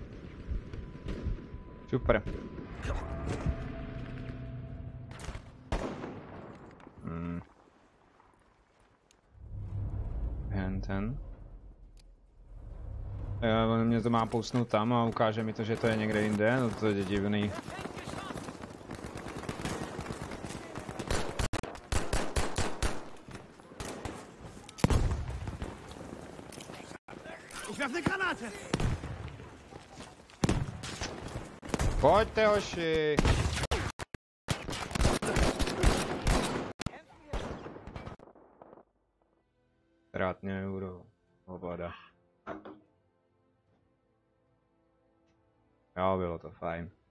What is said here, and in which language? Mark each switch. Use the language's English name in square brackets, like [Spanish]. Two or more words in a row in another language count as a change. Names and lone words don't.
[Czech] Super. Ten. Mě to má pousnout tam a ukáže mi to, že to je někde jinde, no to je divný. [German] Ich werfe eine Granate! [Czech] Pojďte, hoši! Trátně euro. Obada. Jo, bylo to fajn.